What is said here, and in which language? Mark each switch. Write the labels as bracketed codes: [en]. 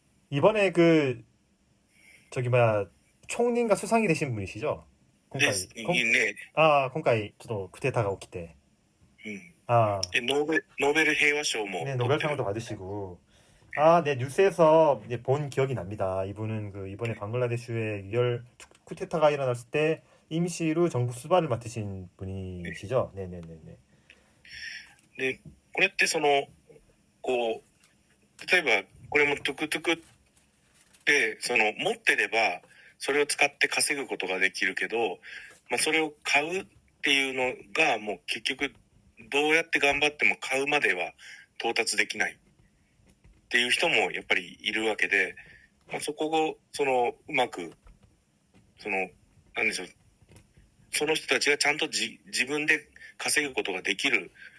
[ko] 이번에 저기 뭐야 총리인가 수상이 되신 분이시죠? [ja] ですね、今回ちょっとクーデターが起きてでノーベル平和賞も [ko] 네, [ja] 取ってる。 [ko] 노벨상도 받으시고 네, 뉴스에서 이제 본 기억이 납니다. 이분은 그 이번에 방글라데시에 유혈 쿠데타가 일어났을 때 임시로 정부 수반을 맡으신 분이시죠? 네네네네. [ja] で、これってこう、例えばこれもトゥクトゥクって持ってればそれを使って稼ぐことができるけど、まあそれを買うっていうのがもう結局どうやって頑張っても買うまでは到達できないっていう人もやっぱりいるわけで、まあ、そこをうまくなんでしょう、その人たちがちゃんと自分で稼ぐことができる